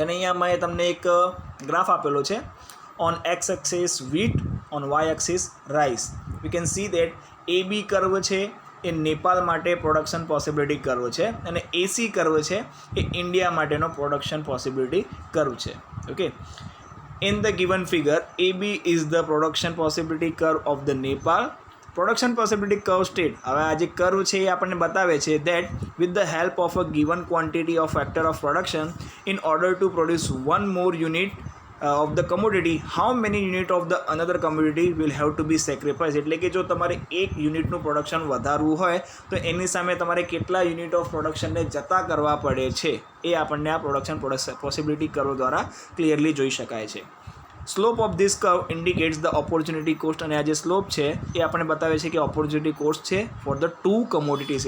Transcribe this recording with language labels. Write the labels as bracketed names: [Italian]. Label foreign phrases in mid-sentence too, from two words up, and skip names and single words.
[Gujarati] દેન અહીંયા મેં તમને એક ગ્રાફ આપેલો છે. [English] on x axis wheat, on y axis rice. we can see that AB curve [Gujarati] છે એ નેપાળ માટે [English] production possibility curve [Gujarati] છે અને AC કર્વ છે એ ઇન્ડિયા માટેનો [English] production possibility curve [Gujarati] છે. ઓકે, [English] in the given figure AB is the production possibility curve of the Nepal. Production possibility curve state, [Gujarati] હવે આ જે કર્વ છે એ આપણને બતાવે છે [English] that with the help of a given quantity of factor of production in order to produce one more unit of the commodity, how many unit of the another commodity will have to be sacrificed. [Gujarati] એટલે કે જો તમારે એક યુનિટનું પ્રોડક્શન વધારવું હોય તો એની સામે તમારે કેટલા [English] unit of production [Gujarati] જતા કરવા પડે છે એ આપણને આ [English] production possibility curve [Gujarati] દ્વારા ક્લિયરલી જોઈ શકાય છે. [English] slope of this curve indicates the opportunity cost, [Gujarati] અને આ જે સ્લોપ છે એ આપણને બતાવે છે કે [English] opportunity cost [Gujarati] છે [English] for the two commodities.